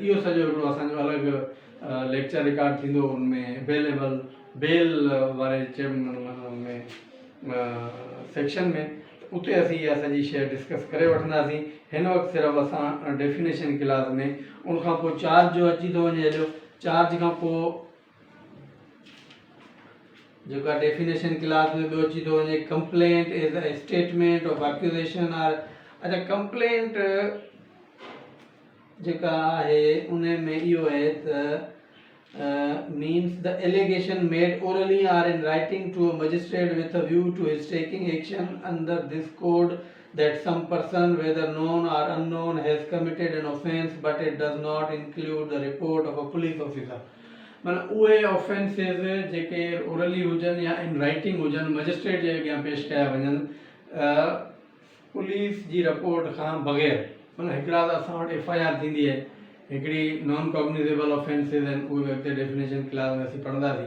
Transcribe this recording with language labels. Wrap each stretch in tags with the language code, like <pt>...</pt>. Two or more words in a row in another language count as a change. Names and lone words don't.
<sd>इहो सॼो हिकिड़ो असांजो अलॻि लेक्चर रिकॉर्ड थींदो उनमें</sd> <en>bailable bail</en> <sd>वारे में सेक्शन में उते असीं इहा सॼी शइ डिस्कस करे वठंदासीं। हिन वक़्तु सिर्फ़ु असां</sd> <en>definition clause</en> <sd>में उनखां पोइ चार्ज जो अची थो वञे हेॾो चार्ज खां पोइ जेका</sd> <en>definition clause</en> <sd>में ॿियो अची थो वञे</sd> <en>complaint is a statement of accusation or.</en> <sd>अच्छा कंप्लेंट जेका आहे उन में इहो आहे त</sd> <en>means the allegation made orally or in writing to a magistrate with a view to his taking action under this code that some person whether known or unknown has committed an offence but it does not include the report of a police officer।</en> <sd>माना उहे ऑफेंसिस जेके ओरली हुजनि या</sd> <en>in writing</en> <sd>हुजनि मजिस्ट्रेट जे अॻियां पेश कया वञनि पुलिस जी रिपोर्ट खां बग़ैर। माना हिकिड़ा त असां वटि FIR थींदी आहे हिकिड़ी</sd> <en>non cognizable offences</en> <sd>आहिनि उहे अॻिते</sd> <en>definition clause</en> <sd>में असीं पढ़ंदासीं।</sd>